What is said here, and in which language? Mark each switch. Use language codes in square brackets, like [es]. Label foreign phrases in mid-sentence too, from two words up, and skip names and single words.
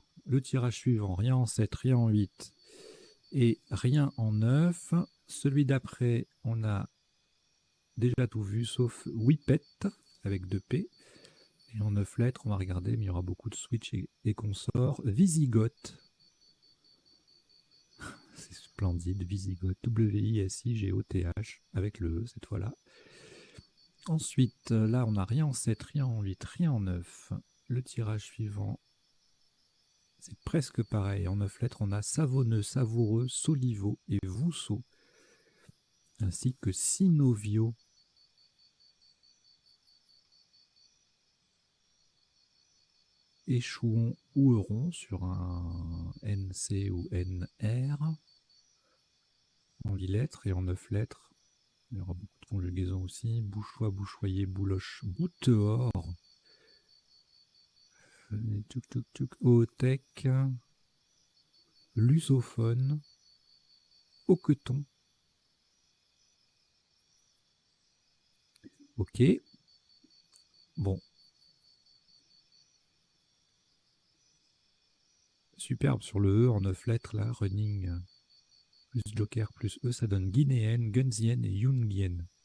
[fr] Le tirage suivant, rien en 7, rien en 8 et rien en 9. Celui d'après, on a déjà tout vu, sauf Whippet, avec 2 P. Et en 9 lettres, on va regarder, mais il y aura beaucoup de switch et consorts. Visigoth. C'est splendide, Visigoth. W-I-S-I-G-O-T-H, avec le E cette fois-là. Ensuite, là, on n'a rien en 7, rien en 8, rien en 9. Le tirage suivant, c'est presque pareil. En 9 lettres, on a savonneux, savoureux, soliveau et vousseau, ainsi que synovio. Échouon ou euron sur un NC ou NR. En 8 lettres et en 9 lettres. Il y aura beaucoup de conjugaisons aussi. Bouchois, bouchoyer, bouloche, bouteor. Ootec. Lusophone. Hoqueton. Ok. Bon. Superbe sur le E en 9 lettres là. Running plus joker plus E, ça donne guinéenne, gunzienne et jungienne.